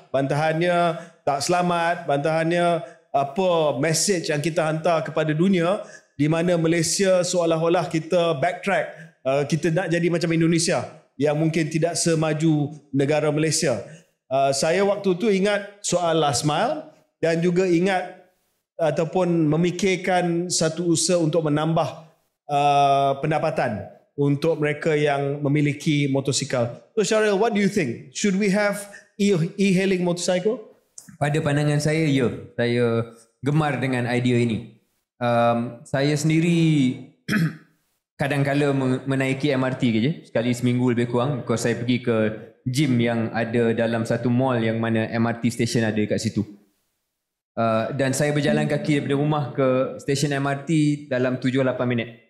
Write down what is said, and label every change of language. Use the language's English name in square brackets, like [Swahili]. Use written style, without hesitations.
[Malay] Bantahannya tak selamat, bantahannya apa message yang kita hantar kepada dunia di mana Malaysia seolah-olah kita backtrack, kita nak jadi macam Indonesia yang mungkin tidak semaju negara Malaysia. Saya waktu tu ingat soal last mile dan juga ingat ataupun memikirkan satu usaha untuk menambah pendapatan untuk mereka yang memiliki motosikal. [English] So Syaril, what do you think? Should we have e-hailing motorcycle? [Malay] Pada pandangan saya, ya. Saya gemar dengan idea ini. Saya sendiri kadang-kala menaiki MRT je, sekali seminggu lebih kurang, because saya pergi ke gym yang ada dalam satu mall yang mana MRT station ada kat situ. Dan saya berjalan kaki daripada rumah ke stesen MRT dalam 7-8 minit.